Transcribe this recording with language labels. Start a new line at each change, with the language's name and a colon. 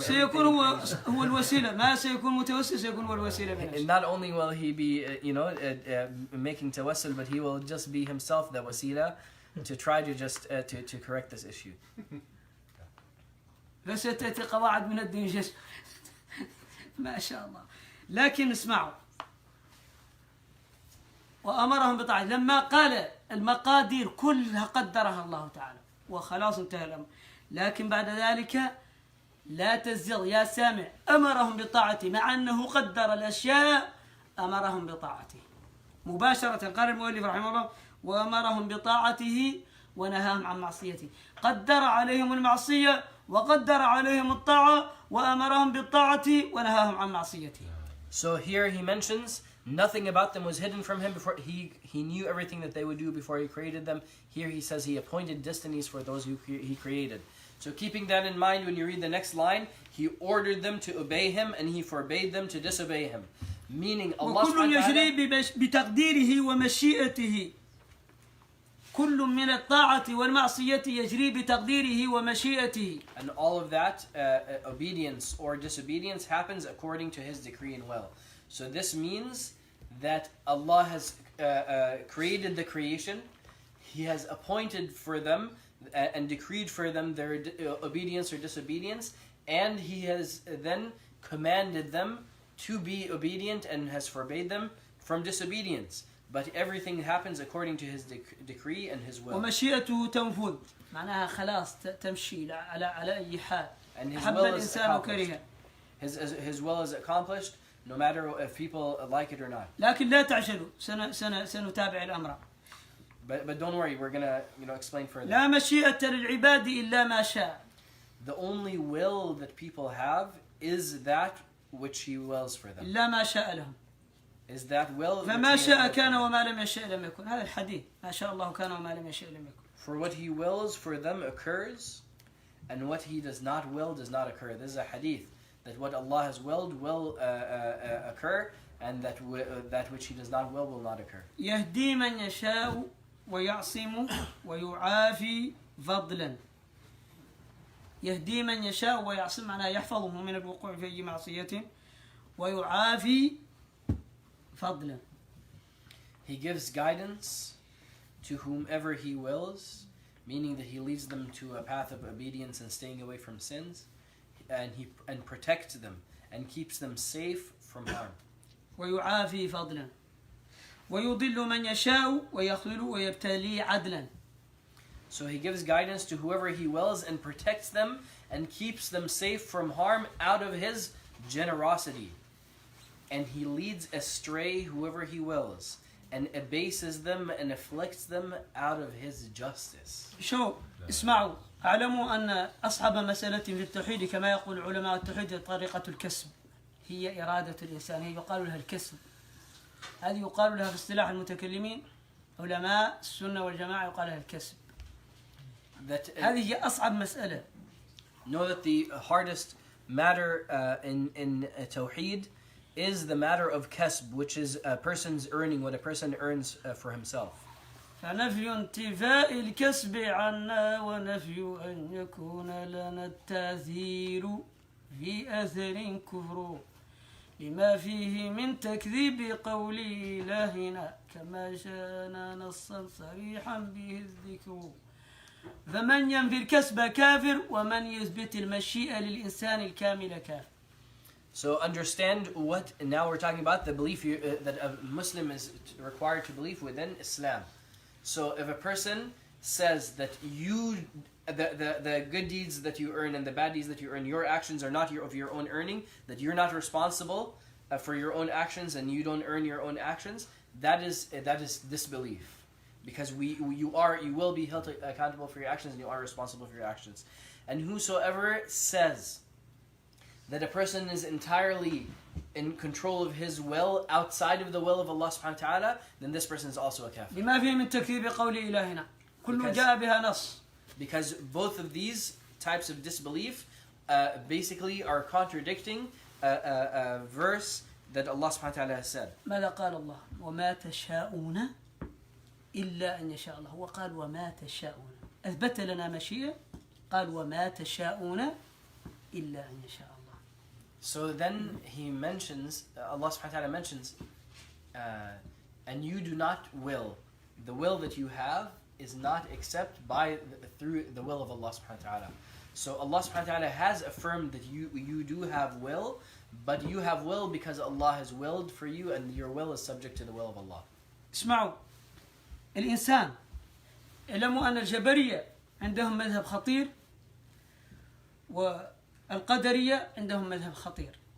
Arabic: سيكون هو الوسيلة، ما سيكون متوسل، سيكون هو الوسيلة بنفسه.
English: And not only will he be making tawassul, but he will just be himself the wasila to try to just to correct this issue.
Arabic: فستأتي قواعد من الدين جس ما شاء الله. لكن اسمعوا، وأمرهم بطاعته لما قال المقادير كلها قدرها الله تعالى وخلاص انتهى الأمر، لكن بعد ذلك لا تزغ يا سامع، أمرهم بطاعته مع أنه قدر الأشياء، أمرهم بطاعته مباشرة. قال المؤلف رحمه الله وأمرهم بطاعته ونهاهم عن معصيته. قدر عليهم المعصية وقدر عليهم الطاعة وأمرهم بالطاعة ونهاهم عن معصيته.
English: So here he mentions nothing about them was hidden from him before he knew everything that they would do before he created them. Here he says he appointed destinies for those who he created. So keeping that in mind, when you read the next line, he ordered them to obey him and he forbade them to disobey him. Meaning Allah
Arabic: وكل يجري بتقديره ومشيئته. كل من الطاعة والمعصية يجري بتقديره ومشيئته.
English: And all of that obedience or disobedience happens according to his decree and will. So this means that Allah has created the creation, He has appointed for them and decreed for them their obedience or disobedience, and He has then commanded them to be obedient and has forbade them from disobedience. But everything happens according to His decree and His will.
Arabic: ومشيئته تنفذ، معناها خلاص تمشي على أي حال.
English: And His
Arabic: حب
English: will is
Arabic: الإنسان
English: accomplished.
Arabic: وكره.
English: His will is accomplished, no matter if people like it or not.
Arabic: لكن لا تعجلوا، سنتابع الأمر.
English: But don't worry, we're gonna explain further.
Arabic: لا مشيئة للعباد إلا ما شاء.
English: The only will that people have is that which He wills for them.
Arabic: إلا ما شاء لهم.
English: Is that will.
Arabic: فما شاء كان وما لم يشاء لم يكن. هذا الحديث ما شاء الله كان وما لم يشاء لم يكن.
English: For what He wills for them occurs, and what He does not will does not occur. This is a hadith that what Allah has willed will occur, and that which He does not will not occur.
Arabic: يهدي من يشاء ويعصم ويعافي فضلا. يهدي من يشاء ويعصم معناه يحفظه من الوقوع في أي معصية ويعافي فضلا.
English: He gives guidance to whomever He wills, meaning that He leads them to a path of obedience and staying away from sins, and protects them and keeps them safe from harm.
Arabic: ويعافي فضلا ويضل من يشاء ويخذل ويبتلي عدلا.
English: So He gives guidance to whoever He wills and protects them and keeps them safe from harm out of His generosity. And He leads astray whoever He wills and abases them and afflicts them out of His justice.
Arabic: شو اسمعوا، اعلموا ان اصعب مسألة في التوحيد كما يقول علماء التوحيد طريقة الكسب، هي إرادة الإنسان، هي يقال لها الكسب. هذه يقال لها في اصطلاح المتكلمين علماء السنة والجماعة يقال لها الكسب. هذه هي أصعب مسألة.
English: Know that the hardest matter in Tawheed is the matter of kasb, which is a person's earning, what a person earns for himself.
Arabic: فنفي انتفاء الكسب عنا ونفي أن يكون لنا التأثير في أثر كفر لما فيه من تكذيب قول إلهنا كما جاءنا نصا صريحا به الذكر فمن ينفي الكسب كافر ومن يثبت المشيئة للإنسان الكامل كافر.
English: So understand what now we're talking about, the belief that a Muslim is required to believe within Islam. So if a person says that the good deeds that you earn and the bad deeds that you earn, your actions are not of your own earning, that you're not responsible for your own actions and you don't earn your own actions, that is disbelief. Because you will be held accountable for your actions and you are responsible for your actions. And whosoever says that a person is entirely in control of his will outside of the will of Allah subhanahu wa ta'ala, then this person is also a kafir.
Arabic: لما فيه من تكذيب قول إلهنا كل جاء بها نص.
English: Because both of these types of disbelief basically are contradicting a verse that Allah subhanahu wa ta'ala has said.
Arabic: ماذا قال الله؟ وما تشاءون إلا أن يشاء الله. هو قال وما تشاءون، أثبت لنا مشيئة، قال وما تشاءون إلا أن يشاء الله.
English: So then he mentions, Allah subhanahu wa ta'ala mentions, and you do not will. The will that you have is not except through the will of Allah subhanahu wa ta'ala. So Allah subhanahu wa ta'ala has affirmed that you do have will, but you have will because Allah has willed for you and your will is subject to the will of Allah.
Arabic: اسمعوا، الإنسان اعلموا أن الجبرية عندهم مذهب خطير والقدرية عندهم مذهب خطير.